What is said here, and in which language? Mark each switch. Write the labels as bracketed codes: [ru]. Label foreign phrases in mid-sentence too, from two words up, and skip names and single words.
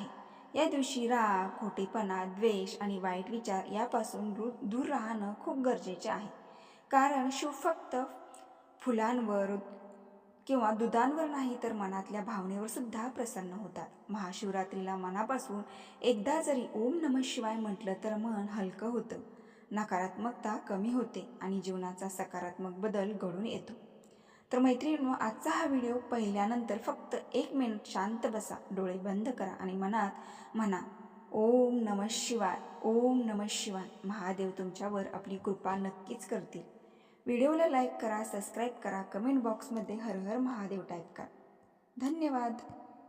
[mr] या दिवशी राग, खोटेपणा, द्वेष आणि वाईट विचार यापासून दूर राहणं खूप गरजेचे आहे, कारण शिव फक्त फुलांवर किंवा दुधांवर नाही तर मनातल्या भावनेवर सुद्धा प्रसन्न होतात. महाशिवरात्रीला मनापासून एकदा जरी [sa] ओम नमः शिवाय [mr] म्हटलं तर मन हलकं होतं, नकारात्मकता कमी होते आणि जीवनाचा सकारात्मक बदल घडून येतो. तर मैत्रिणींनो, आजचा हा व्हिडिओ पाहिल्यानंतर फक्त 1 मिनिट शांत बसा, डोळे बंद करा आणि मनात म्हणा [sa] ओम नमः शिवाय, ओम नमः शिवाय. [mr] महादेव तुमच्यावर आपली कृपा नक्कीच करतील. व्हिडिओला लाईक करा, सबस्क्राईब करा, [en] comment boxमध्ये [mr] हर हर महादेव टाईप करा. धन्यवाद.